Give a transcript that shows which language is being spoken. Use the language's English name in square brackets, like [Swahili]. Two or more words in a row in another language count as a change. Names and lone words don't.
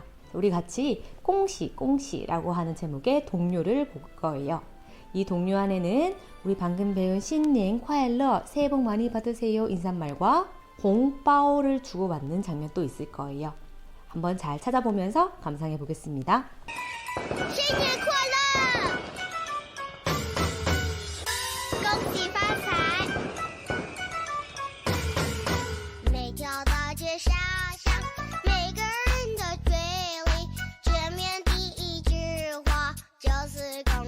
[Korean] 우리 같이 공시, 공시라고 하는 제목의 동료를 볼 거예요. 이 동료 안에는 우리 방금 배운 신년 快乐, 새해 복 많이 받으세요 인사말과 홍바오를 주고받는 장면도 있을 거예요. 한번 잘 찾아보면서 감상해 보겠습니다. [Chinese] 新年快乐！恭喜发财！每条大街小巷，每个人的嘴里，见面第一句话就是